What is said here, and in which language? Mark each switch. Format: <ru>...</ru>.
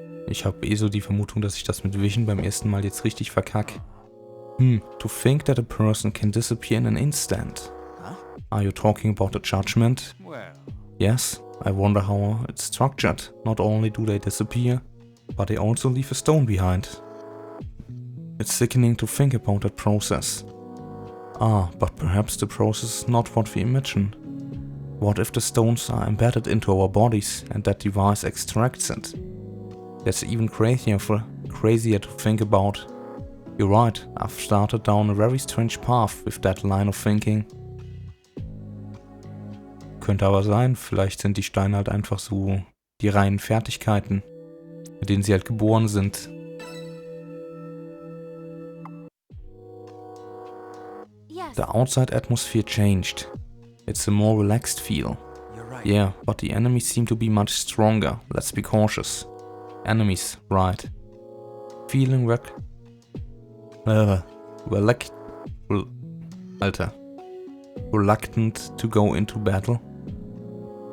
<de>Ich habe eh so die Vermutung, dass ich das mit Vision beim ersten Mal jetzt richtig verkack.</de> <en>To think that a person can disappear in an instant. Huh? Are you talking about the judgment? Well, Yes, I wonder how it's structured. Not only do they disappear, but they also leave a stone behind. It's sickening to think about that process. But perhaps the process is not what we imagine. What if the stones are embedded into our bodies and that device extracts it? That's even crazier to think about. You're right, I've started down a very strange path with that line of thinking.</en> <de>Könnte aber sein, vielleicht sind die Steine halt einfach so die reinen Fertigkeiten, mit denen sie halt geboren sind.</de> <en>Yes. The outside atmosphere changed. It's a more relaxed feel. you're right. Yeah, but the enemies seem to be much stronger. Let's be cautious. Enemies, right. Feeling reluctant to go into battle?</en>